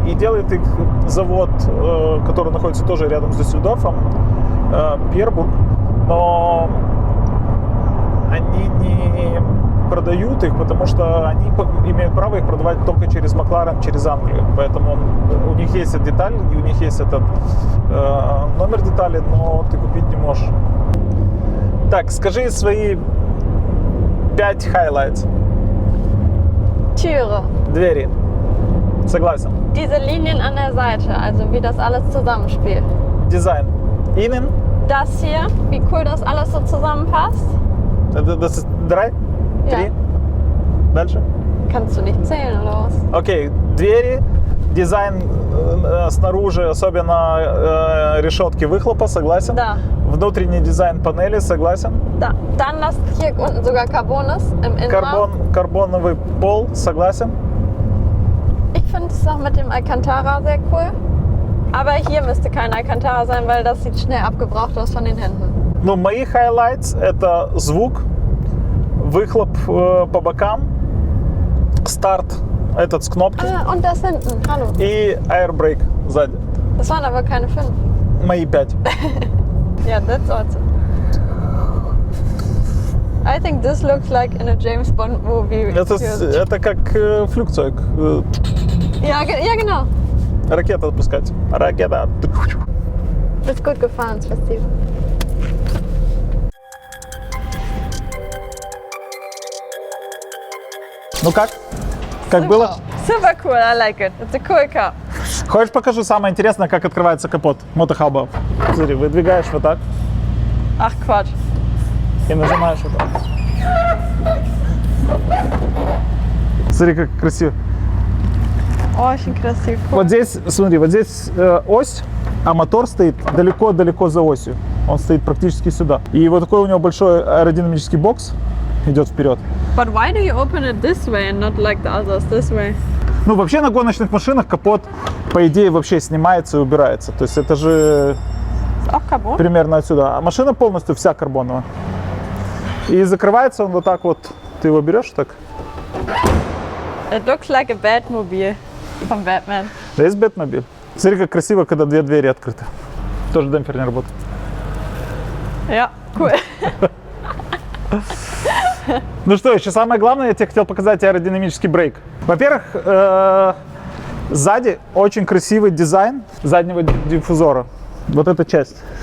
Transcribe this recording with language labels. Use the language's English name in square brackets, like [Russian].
[Russian] И делает их завод, который находится тоже рядом с Дюссельдорфом, Пьербург, но они не продают их, потому что они имеют право их продавать только через Макларен, через Англию. Поэтому у них есть эта деталь, и у них есть этот номер детали, но ты купить не можешь. Так, скажи свои 5 highlights. [German] Türe. [Russian] Двери. Согласен. [German] Diese Linien an der Seite, also wie das alles zusammenspielt. [Russian] Дизайн. [German] Innen. Das hier, wie cool das alles so zusammenpasst. Das ist 3? Ja. [Russian] 3? Дальше. [German] Kannst du nicht zählen oder was? [Russian] Окей, двери, дизайн снаружи, особенно решетки выхлопа, согласен? Da. Внутренний дизайн панели, согласен? Da. [German] Dann, dass hier unten sogar Carbon ist im Innenraum. [Russian] Карбоновый пол, согласен? [German] Ich finde es auch mit dem Alcantara sehr cool. Aber hier müsste kein Alcantara sein, weil das sieht schnell abgebraucht aus von den Händen. [Russian] Ну, мои highlights — это звук, выхлоп по бокам, старт этот с кнопки [German] Ah, und das hinten. Hallo. [Russian] и airbrake сзади. [German] Das waren aber keine 5. [Russian] Мои 5. [English] Yeah, that's awesome. I think this looks like in a James Bond movie. [Russian] Это как флюгзеug. [German] Ja, ja, genau. [Russian] Ракета запускать. Ракета. [German] Bist gut gefahren, [Russian] спасибо. Ну как? Как было? [English] Super cool, I like it. It's a cool car. [Russian] Хочешь, покажу самое интересное, как открывается капот мотохаба? Смотри, выдвигаешь вот так [German] Ach Quatsch. [Russian] и нажимаешь вот так. Смотри, как красиво. Очень красиво. Вот здесь, смотри, вот здесь ось, а мотор стоит далеко-далеко за осью. Он стоит практически сюда. И вот такой у него большой аэродинамический бокс идет вперед. [English] But why do you open it this way and not like the others this way? [Russian] Ну, вообще на гоночных машинах капот, по идее, вообще снимается и убирается. То есть это же [German] Ist auch Carbon? [Russian] примерно отсюда. А машина полностью вся карбоновая. И закрывается он вот так вот. Ты его берешь так. [English] It looks like a Batmobile from Batman. [Russian] Здесь Бэтмобиль. Смотри, как красиво, когда две двери открыты. Тоже демпфер не работает. [German] Ja, cool. [Russian] Ну что, еще самое главное, я тебе хотел показать аэродинамический брейк. Во-первых, сзади очень красивый дизайн заднего диффузора. Вот эта часть.